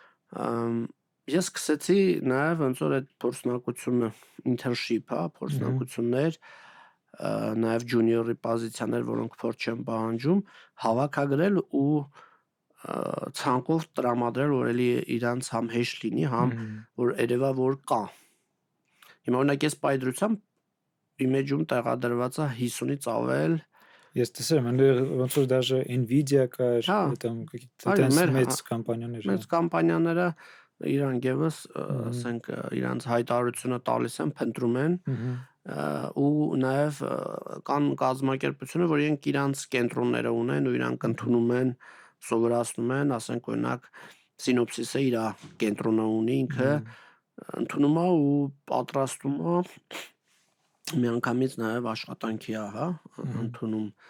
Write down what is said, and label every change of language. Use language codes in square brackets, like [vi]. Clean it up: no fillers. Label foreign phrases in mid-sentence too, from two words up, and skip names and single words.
[hy] ես սկսեցի նաեւ ոնց որ այդ փորձնակությունը, internship, հա, փորձնակություններ, նաև junior-ի պոզիցիաներ, որոնք փորձ չեն պահանջում, հավաքագրել ու ցանկով տրամադրել, որ էլի իրանց համ հեշտ լինի, համ որ երևա որ կա։ Հիմա օրինակ ես պայծրությամբ image-ում տեղադրված է 50-ից ավել Ես տեսել եմ, ոնց որ даже Nvidia կար, [ru] там какие-то [hy] մեծ կամպանիաներ։ Մեծ կամպանիաները իրանք եւս, ասենք, իրանց հայտարարությունը տալիս են, փնտրում են, ու նաև կան կազմակերպություններ, որ իրենք իրանց կենտրոնները ունեն ու իրանք ընդունում են, սովորացնում են, ասենք օրինակ Synopsys-ը իր կենտրոնը ունի, ինքը ընդունում է ու պատրաստում է միանգամից նաև աշխատանքի է, հա, ընդունում,